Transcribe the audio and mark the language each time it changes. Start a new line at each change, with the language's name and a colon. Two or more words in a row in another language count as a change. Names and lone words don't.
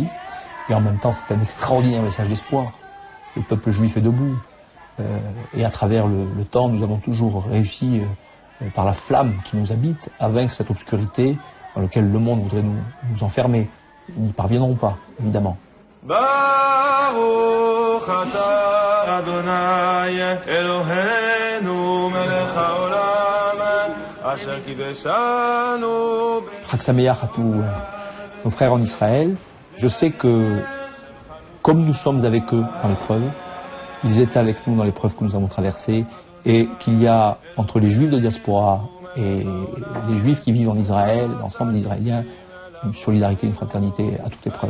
French: Et en même temps, c'est un extraordinaire message d'espoir. Le peuple juif est debout. Et à travers le temps, nous avons toujours réussi, par la flamme qui nous habite, à vaincre cette obscurité dans laquelle le monde voudrait nous enfermer. Ils n'y parviendront pas, évidemment.
Hebrew: ברוך אתה אדוני אלוהינו מלך העולם אשר קידשנו. חג שמח
French: à tous nos frères en Israël. Je sais que, comme nous sommes avec eux dans l'épreuve, ils étaient avec nous dans l'épreuve que nous avons traversée, et qu'il y a entre les Juifs de diaspora et les Juifs qui vivent en Israël, l'ensemble des Israéliens, une solidarité, une fraternité à toute épreuve.